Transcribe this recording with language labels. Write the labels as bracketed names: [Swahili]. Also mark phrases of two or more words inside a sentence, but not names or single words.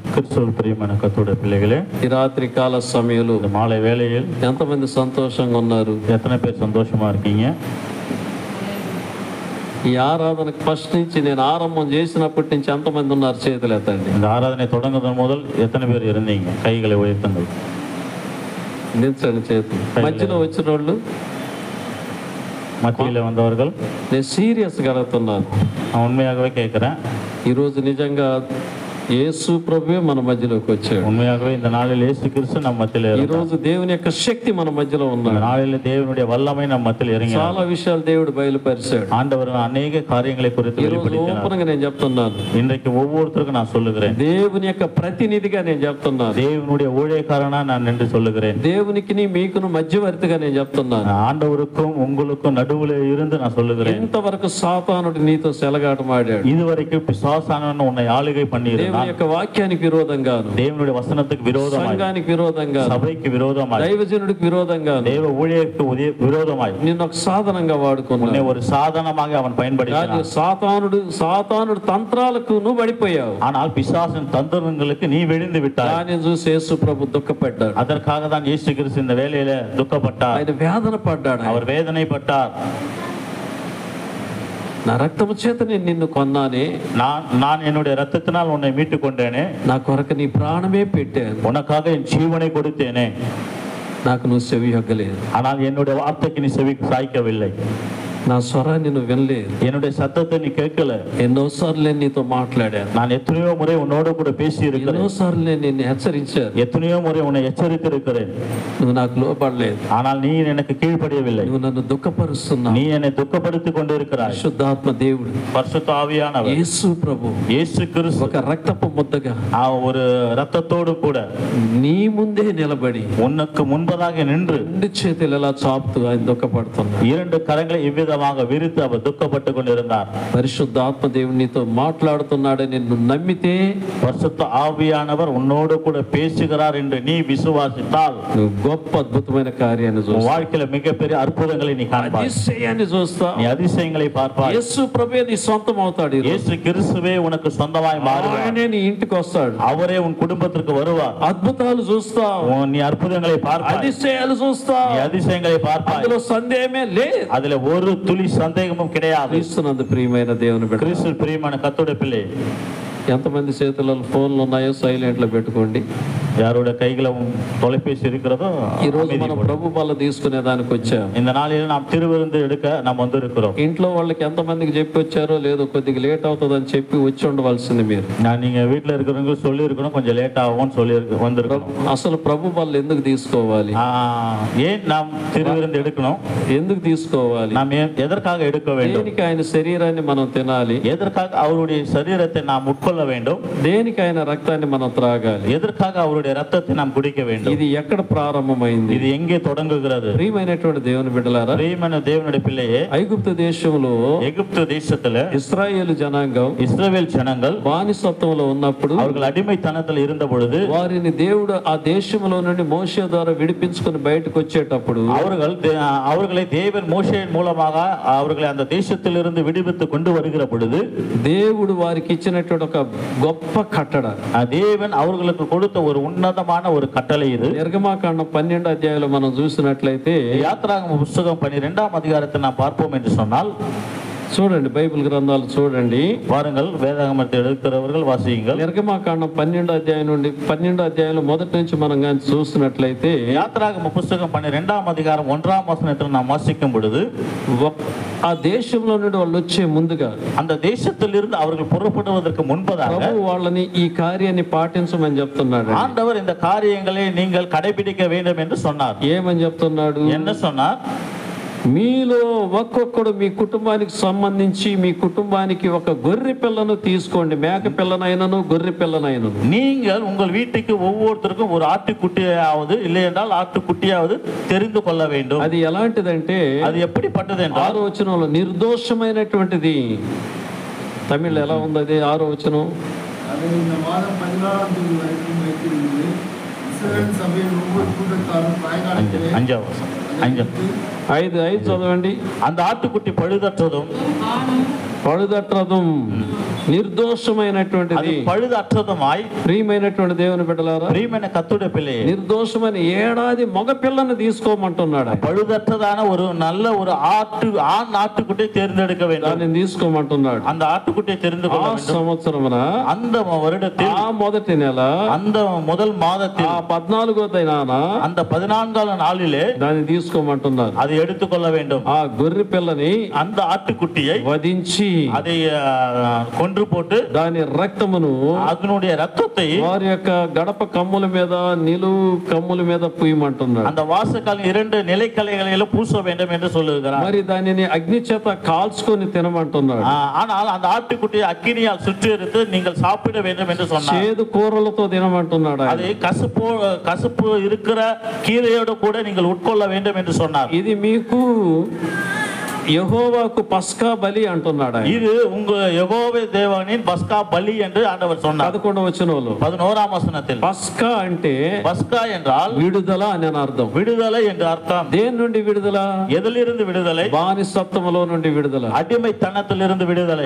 [Tamil] பிரியமான கர்த்தருடைய பிள்ளைகளே, [Telugu] ఈ రాత్రి కాల సమయంలో [Tamil] இந்த மாலை வேளையில் [Telugu] ఎంతమంది సంతోషంగా ఉన్నారు? [Tamil] எத்தனை பேர் சந்தோஷமா இருக்கீங்க? [Telugu] ఈ ఆరాధనకు ఫస్ట్ నుంచి నేను ఆరంభం చేసినప్పటి నుంచి ఎంతమంది ఉన్నారు? చేతులు ఎత్తండి. [Tamil] இந்த ஆராதனை தொடங்குவதன் முதல் எத்தனை பேர் இருந்தீங்க? கைகளை உயர்த்துங்கள். [Telugu] దించండి చేతులు. మధ్యలో వచ్చిన వాళ్ళు, [Tamil] மத்தியில் வந்தவர்கள், [Telugu] నేను సీరియస్గా అడుగుతున్నాను. [Tamil] நான் உண்மையாகவே கேட்கிறேன். [Telugu] ఈరోజు నిజంగా యేసు ప్రభువే మన మధ్యలోకి వచ్చాడు. [Tamil] உண்மையாகவே இந்த நாளில் இயேசு கிறிஸ்து நம்ம மத்தியில் [Telugu] ఈ రోజు దేవుని యొక్క శక్తి మన మధ్యలో [Tamil] இந்த [Telugu] ఉన్నాడు. [Tamil] நாளில் தேவனுடைய வல்லமை நம்ம மத்தியில் இறங்கி [Telugu] చాలా విషయాలు దేవుడు బయలుపరిచాడు. [Tamil] ஆண்டவர் அநேக காரியங்களை குறித்து [Telugu] ఈ రోజు [Tamil] வெளிப்படுத்தினார். [Telugu] ఓపెన్గా నేను చెప్తున్నాను, [Tamil] இன்றைக்கு ஒவ்வொருத்தருக்கும் நான் சொல்லுகிறேன், [Telugu] దేవుని యొక్క ప్రతినిధిగా నేను చెప్తున్నాను, [Tamil] தேவனுடைய ஊழியக்காரனா நான் நின்று சொல்லுகிறேன், [Telugu] దేవునికి మీకును మధ్యవర్తిగా నేను చెప్తున్నాను. [Tamil] ஆண்டவருக்கும் உங்களுக்கும் நடுவில் இருந்து நான் சொல்லுகிறேன். [Telugu] ఇంతవరకు సాతానుడు నీతో సెలగాటమాడాడు. [Tamil] இதுவரைக்கும் பிசாசானவன் உன்னை ஆளுகை பண்ணி [Telugu] దేవుని యొక్క వాక్యానికి విరోధంగాను, [Tamil] தேவனுடைய வசனத்துக்கு விரோதமாய், [Telugu] సంఘానికి విరోధంగా, [Tamil] சபைக்கு விரோதமாய், [Telugu] దైవజనుడికి విరోధంగా, [Tamil] தேவ ஊழியருக்கு விரோதமாய் [Telugu] నిన్ను ఒక సాధనంగా వాడుకున్నాడు. [Tamil] உன்னை ஒரு சாதனமாக அவன் பயன்படுத்தினான். [Telugu] సాతానుడు తంత్రాలకు నువ్వు పడిపోయావు. [Tamil] ஆனால் பிசாசின் தந்திரங்களுக்கு நீ விழுந்து விட்டாய். [Telugu] దాన్ని చూసి యేసు ప్రభు దుఃఖపడ్డాడు. [Tamil] அதற்காக தான் இயேசு கிறிஸ்து இந்த வேளையில துக்கப்பட்டார். [Telugu] ఆయన వేదన పడ్డాడు. [Tamil] அவர் வேதனைப்பட்டார். [Telugu] నా రక్తము చేత నేను నిన్ను కొన్నానే, [Tamil] நான் என்னுடைய ரத்தத்தினால் உன்னை மீட்டுக் கொண்டேனே, [Telugu] నా కొరకు నీ ప్రాణమే పెట్టాను, [Tamil] உனக்காக என் ஜீவனை கொடுத்தேனே, [Telugu] నాకు నువ్వు చెవి యొగ్గలేదు, [Tamil] ஆனால் என்னுடைய வார்த்தைக்கு நீ செவி சாய்க்கவில்லை, [Telugu] నా స్వరాన్ని నువ్వు వినలేదు, [Tamil] என்னுடைய சத்தத்தை நீ கேட்கல. [Telugu] ఎన్నోసార్లు నేను నీతో మాట్లాడాను, [Tamil] நான் ఎత్తனையோ முறை உன்னோடு கூட பேசி இருக்கிறேன், [Telugu] ఎన్నోసార్లు నేను నిన్ను హెచ్చరించాను, [Tamil] எத்தனையோ முறை உன்னை எச்சரித்திருக்கிறேன், [Telugu] నువ్వు నాకు లోబడలేదు, [Tamil] ஆனால் நீ எனக்கு கீழ்ப்படியவில்லை, [Telugu] నువ్వు నన్ను దుఃఖపరుస్తున్నావు. [Tamil] நீ என்னை துக்கப்படுத்திக் கொண்டிருக்கிறாய். [Telugu] పరిశుద్ధాత్మ దేవుడు, [Tamil] பரிசுத்த ஆவியானவர் [Telugu] యేసు ప్రభు, [Tamil] இயேசு கிறிஸ்து [Telugu] ఒక రక్తపు ముద్దగా [Tamil] ஒரு ரத்தத்தோடு கூட [Telugu] నీ ముందే నిలబడి [Tamil] உனக்கு முன்பதாக நின்று [Telugu] రెండు చేతులు ఎలా చాపుతూ ఆయన దుఃఖపడుతున్నాడు. [Tamil] இரண்டு கரங்களை இவ்விதமாக விரித்து அவர் துக்கப்பட்டுக் கொண்டிருந்தார். [Telugu] పరిశుద్ధాత్మ దేవుడు నీతో మాట్లాడుతున్నాడని నువ్వు నమ్మితే, [Tamil] பரிசுத்த ஆவியானவர் உன்னோடு கூட பேசுகிறார் என்று நீ விசுவாசித்தால் [Telugu] నువ్వు గొప్ప అద్భుతమైన కార్యాన్ని [Tamil] உன் [Telugu] చూస్తావు, [Tamil] வாழ்க்கையில மிகப்பெரிய அற்புதங்களை நீ காண்பாய், [Telugu] அதிசయాన్ని చూస్తావు. [Tamil] நீ அதிசயங்களை பார்ப்பாய். [Telugu] యేసు ప్రభువే నీ సొంతం అవుతాడు. [Tamil] இயேசு கிறிஸ்துவே உனக்கு சொந்தமாய் மாறுவார். [Telugu] ఆయనే నీ ఇంటికి వస్తాడు. [Tamil] அவரே உன் குடும்பத்திற்கு வருவார். [Telugu] అద్భుతాలు చూస్తావు, [Tamil] நீ அற்புதங்களை பார்ப்பாய், [Telugu] அதிசయాలు చూస్తావు. [Tamil] நீ அதிசயங்களை பார்ப்பாய். [Telugu] అందులో సందేహమే లేదు. [Tamil] அதுல ஒரு துளி சந்தேகமும் கிடையாது. [Telugu] క్రీస్తునందు ప్రియమైన దేవుని బిడ్డ, [Tamil] கிறிஸ்து பிரியமான கர்த்தருடைய பிள்ளை, [Telugu] ఎంతమంది చేతుల్లో ఫోన్లు ఉన్నాయో సైలెంట్ లో పెట్టుకోండి. [Tamil] யாரோட கைகளும் தொலைபேசி இருக்கிறதோ [Telugu] ఈ రోజు మనం ప్రభు బల్ల తీసుకునే దానికి వచ్చాం. [Tamil] இந்த நாளில் நாம் திருவிருந்து எடுக்க நாம் வந்திருக்கிறோம். [Telugu] ఇంట్లో వాళ్ళకి ఎంతమందికి చెప్పి వచ్చారో లేదో, కొద్దిగా లేట్ అవుతుందని చెప్పి వచ్చి ఉండవలసింది మీరు. [Tamil] நீங்க வீட்டுல இருக்கிறவங்க சொல்லி இருக்கணும், கொஞ்சம் லேட் ஆகும்னு சொல்லி வந்திருக்கோம். [Telugu] అసలు ప్రభు బల్ల ఎందుకు తీసుకోవాలి? [Tamil] ஏன் நாம் திருவிருந்து எடுக்கணும்? [Telugu] ఎందుకు తీసుకోవాలి? [Tamil] நாம் எதற்காக எடுக்க வேண்டும்? [Telugu] దేనికి ఆయన శరీరాన్ని మనం తినాలి? [Tamil] எதற்காக அவருடைய சரீரத்தை நாம் உட்கொள்ள வேண்டும்? [Telugu] దేనికి ఆయన రక్తాన్ని మనం త్రాగాలి? [Tamil] எதற்காக அவருடைய ரத்தத்தை நாம் குடிக்க வேண்டும்? [Telugu] ఇది ఎక్కడ ప్రారంభమైంది? [Tamil] இது எங்கே தொடங்குகிறது? [Telugu] ప్రియమైనటువంటి దేవుని బిడ్డలారా, [Tamil] பிரியமான தேவனுடைய பிள்ளையே, [Telugu] ఐగుప్తు దేశంలో [Tamil] எகிப்து தேசத்துல [Telugu] ఇశ్రాయేలు జనాంగం [Tamil] இஸ்ரவேல் ஜனங்கள் [Telugu] బానిసత్వంలో ఉన్నప్పుడు, [Tamil] அவர்கள் அடிமைத்தனத்தில் இருந்த பொழுது [Telugu] వారిని దేవుడు ఆ దేశంలో నుండి మోషే ద్వారా విడిపించుకుని బయటకు వచ్చేటప్పుడు, [Tamil] அவர்களை தேவன் மோசேயின் மூலமாக அவர்களை அந்த தேசத்திலிருந்து விடுவித்து கொண்டு வருகிற பொழுது, [Telugu] దేవుడు వారికి ఇచ్చినటువంటి ఒక గొప్ప కట్టడ, [Tamil] தேவன் அவர்களுக்கு கொடுத்த ஒரு உன்னதமான ஒரு கட்டளை இது. [Telugu] నిర్గమాకాండం 12వ అధ్యాయంలో మనం చూసినట్లయితే, [Tamil] யாத்ராகம புத்தகம் 12ஆம் அதிகாரத்தை நாம் பார்ப்போம் என்று சொன்னால், [Telugu] చూడండి, బైబిల్ గ్రంథాలు చూడండి, [Tamil] பாருங்கள், வேதாகமத்தை எடுக்கிறவர்கள் வாசியுங்கள். [Telugu] నిర్గమాకాండం 12వ అధ్యాయం నుండి 12వ అధ్యాయంలో మొదటి నుంచి మనం కానీ చూసినట్లయితే, [Tamil] யாத்ராகம புத்தகம் 12ஆம் அதிகாரம் 1ஆம் வசனத்தில் நாம் வாசிக்கும் பொழுது, [Telugu] ఆ దేశంలో నుండి వాళ్ళు వచ్చే ముందుగా, [Tamil] அந்த தேசத்திலிருந்து அவர்கள் புறப்படுவதற்கு முன்பதாக [Telugu] ప్రభు వాళ్ళని ఈ కార్యాన్ని పాటించమని చెప్తున్నాడు. [Tamil] ஆண்டவர் இந்த காரியங்களை நீங்கள் கடைபிடிக்க வேண்டும் என்று சொன்னார். [Telugu] ఏమని చెప్తున్నాడు? [Tamil] என்ன சொன்னார்? [Telugu] మీలో ఒక్కొక్కడు మీ కుటుంబానికి సంబంధించి మీ కుటుంబానికి ఒక గొర్రె పిల్లను తీసుకోండి, మేక పిల్లనైనను గొర్రె పిల్లనైనను. [Tamil] நீங்கள் உங்கள் வீட்டுக்கு ஒவ்வொருத்தருக்கும் ஒரு ஆட்டுக்குட்டியாவது இல்லை என்றால் ஆட்டுக்குட்டியாவது தெரிந்து கொள்ள வேண்டும். [Telugu] అది ఎలాంటిదంటే, [Tamil] அது எப்படிப்பட்டது என்றால், [Telugu] 6వ వచనంలో నిర్దోషమైనటువంటిది. తమిళ్ ఎలా ఉంది అది? 6వ వచనం, [Tamil] அது இந்த மாதம் 14ஆம் தேதி வரைக்கும் வைத்திருந்தது. இஸ்ரவேல் சபையின் ஒவ்வொரு கூட்டத்தாரும் சாயங்காலத்திலே [Telugu] 5 చదవండి. [Tamil] அந்த ஆட்டுக்குட்டி பழுதற்றதும் [Telugu] పழுదట్రదుం నిర్దోషమైనటువంటిది, [Tamil] பழுதற்றதுமாய். [Telugu] ప్రియమైనటువంటి దేవుని బిడ్డలారా, [Tamil] பிரியமான கர்த்தருடைய பிள்ளையே, [Telugu] నిర్దోషమైన ఏడాది మగ పిల్లని తీసుకోమంటున్నాడు. [Tamil] பழுதற்றதான ஒரு நல்ல ஒரு ஆண் ஆட்டுக்குட்டியை தேர்ந்தெடுக்க வேண்டும். [Telugu] దాన్ని తీసుకోమంటున్నాడు. [Tamil] அந்த ஆட்டுக்குட்டியை தெரிந்து கொள்ள [Telugu] ఆ [Tamil] வேண்டும். [Telugu] సంవత్సరమున, [Tamil] அந்த வருடத்தில், [Telugu] ఆ మొదటి నెల, [Tamil] அந்த முதல் மாதத்தில், [Telugu] ఆ 14వ దినాన, [Tamil] அந்த 14వ நாளிலே [Telugu] దాన్ని తీసుకోమంటున్నారు. [Tamil] அதை எடுத்துக்கொள்ள வேண்டும். [Telugu] ఆ గొర్రె పిల్లని [Tamil] அந்த ஆட்டுக்குட்டியை [Telugu] వధించి [Tamil] அதை கொன்று போட்டு [Telugu] దాని రక్తమును [Tamil] அதனுடைய ரத்தத்தை [Telugu] వారి యొక్క గడప కమ్ముల మీద, నిలువు కమ్ముల మీద పూయమంటున్నాడు. [Tamil] அந்த வாசக்கால் 2 நிலைக்கலைகளில பூச வேண்டும் என்று சொல்லுகிறார். [Telugu] మరి దానిని అగ్ని చేత కాల్చుకొని తినమంటున్నాడు. [Tamil] ஆனால் அந்த ஆட்டுக்குட்டியை அக்கினியால் சுற்றி எடுத்து நீங்கள் சாப்பிட வேண்டும் என்று சொன்னார். [Telugu] చేదు కూరలతో తినమంటున్నాడు. [Tamil] அது கசப்பு இருக்கிற கீரையோடு கூட நீங்கள் உட்கொள்ள வேண்டும் என்று சொன்னார். [Telugu] ఇది మీకు యెహోవాకు పస్కా బలి అంటున్నాడు. [Tamil] இது உங்க யெகோவா தேவனின் பஸ்கா பலி என்று ஆண்டவர் சொன்னார். [Telugu] 11వ వచనంలో [Tamil] 11ஆம் வசனத்தில் [Telugu] పస్కా అంటే [Tamil] பஸ்கா என்றால் [Telugu] విడుదల అని అర్థం. [Tamil] விடுதலை என்று அர்த்தம். [Telugu] దేని నుండి విడుదల? [Tamil] எதிலிருந்து விடுதலை? [Telugu] బానిసత్వములో నుండి విడుదల, [Tamil] அடிமைத்தனத்திலிருந்து விடுதலை.